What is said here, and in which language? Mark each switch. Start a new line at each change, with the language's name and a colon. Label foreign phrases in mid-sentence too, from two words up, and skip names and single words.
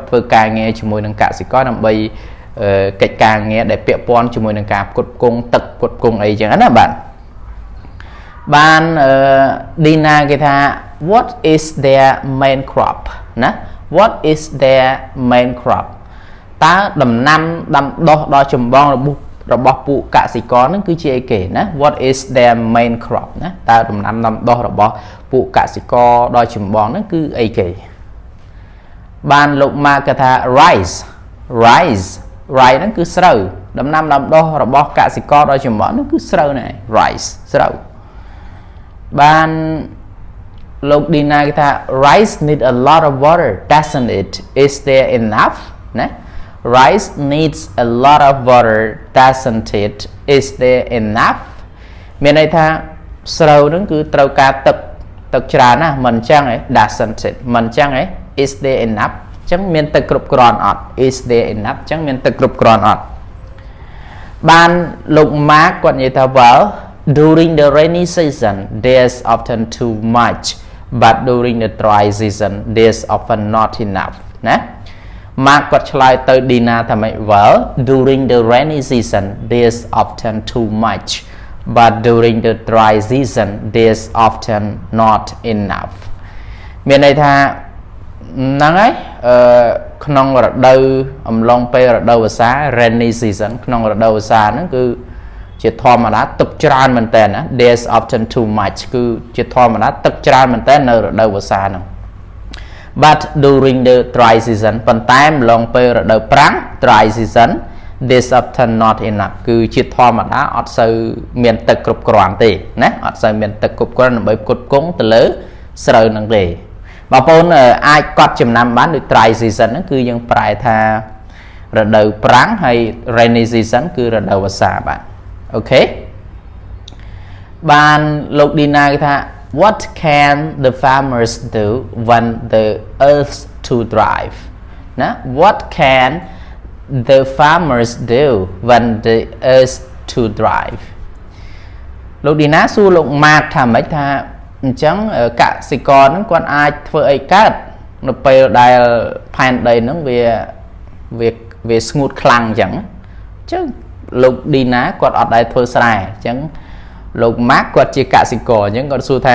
Khmer: ធ្វើការងារជាមួយនឹងកសិករដើម្បីកិច្ចការងារដែលពាក់ព័ន្ធជាមួយនឹងការផ្គត់ផ្គង់ទឹកផ្គត់ផ្គង់អីចឹងណាបាទបានឌីណាគេថា
English: what is their main crop
Khmer: ណា
English: what is their main crop
Khmer: តើដំណាំដាំដុះដ៏ចម្បងរបស់ពួកកសិករហ្នឹងគឺជាអីគេណា
English: what is their main crop
Khmer: ណាតើដំ ណាំដាំដុះរបស់ពួកកសិករដ៏ចម្បងហ្នឹងគឺអីគេបានលោកម៉ាគេថា rice ហ្នឹងគឺស្រូវដំណាំដាំដុះរបស់កសិករដ៏ចម្បងហ្នឹងគឺស្រូវហ្នឹង rice ស្រូវបានលោកឌីណាគេថា
English: rice need a lot of water doesn't it is there enough
Khmer: ណា
English: rice needs a lot of water doesn't it is there enough
Khmer: មានន័យថាស្រូវហ្នឹងគឺត្រូវការទឹកច្រើនណាស់មិនអញ្ចឹងឯង
English: doesn't it
Khmer: មិនអញ្ចឹងឯង
English: is there
Khmer: enough អញ្ចឹងមានទឹកគ្រប់គ្រាន់អត់
English: is there enough
Khmer: អញ្ចឹងមានទឹកគ្រប់គ្រាន់អត់បានលោកម៉ាកគាត់និយាយថា
English: well during the rainy season there's often too much but during the dry season there's often not enough
Khmer: ណាម៉ាកគាត់ឆ្លើយទៅឌីណាថា ម៉េច
English: well during the rainy season there's often too much but during the dry season there's often not enough
Khmer: មានន័យថាហ្នឹងហើយក្នុងរដូវអំឡុងពេលរដូវវស្សា
English: rainy season
Khmer: ក្នុងរដូវវស្សាហ្នឹងគឺជាធម្មតាទឹកច្រើនមែនតើណា
English: there's often too much
Khmer: គឺជាធម្មតាទឹកច្រើនមែនតើនៅរដូវវស្សាហ្នឹង
English: but during the dry season
Khmer: ប៉ុន្តែម្លងពេលរដូវប្រាំង
English: dry season there's often not enough
Khmer: គឺជាធម្មតាអត់សូវមានទឹកគ្រប់គ្រាន់ទេណាអត់សូវមានទឹកគ្រប់គ្រាន់ដើម្បីផ្គត់ផ្គង់ទៅលើស្រូវហ្នឹងទេបងប្អូនអាចកត់ចំណាំបានដូច
English: dry season
Khmer: ហ្នឹងគឺយើងប្រែថារដូវប្រាំងហើយ
English: rainy season
Khmer: គឺរដូវវស្សាបាទអូខេ បានលោកឌីណាគេថា
English: what can the farmers do when the earth's too dry ណា what can the farmers do when the earth's too dry
Khmer: លោកឌីណាសួរលោកម៉ាកថា ម៉េចថាអញ្ចឹងកសិករហ្នឹងគាត់អាចធ្វើអីកើតនៅពេលដែលផែនដីហ្នឹងវាស្ងួតខ្លាំងអញ្ចឹងលោក ឌីណាគាត់អត់ដែលធ្វើស្រែអញ្ចឹងលោកម៉ាក់គាត់ជាកសិករអញ្ចឹងគាត់សួរថាអ